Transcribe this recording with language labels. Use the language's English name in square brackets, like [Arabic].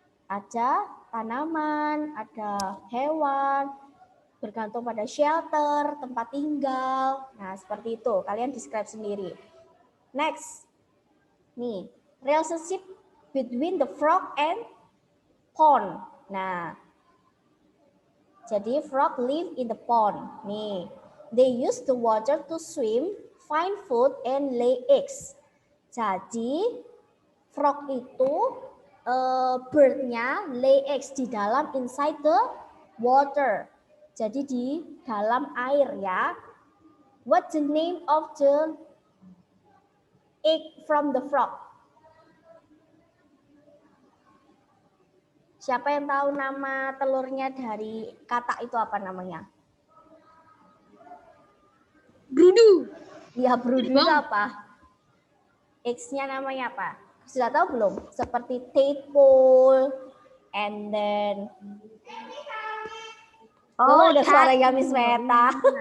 [Indonesian] Ada tanaman, ada hewan, bergantung pada shelter, tempat tinggal. Nah, seperti itu. Kalian describe sendiri. Next. [English] Nih, relationship between the frog and pond. Nah, jadi frog live in the pond. Nih, they use the water to swim, find food, and lay eggs. [Indonesian] Jadi, frog itu bird-nya [English] lay eggs [Indonesian] di dalam [English] inside the water. [Indonesian] Jadi di dalam air ya. [English] What's the name of the egg from the frog? [Indonesian] Siapa yang tahu nama telurnya dari katak itu apa namanya? Brudu. Ya, brood itu apa? Eggs-nya namanya apa? Sudah tahu belum? Seperti tadpole, [English] and then [Indonesian] udah suaranya Miss Meta.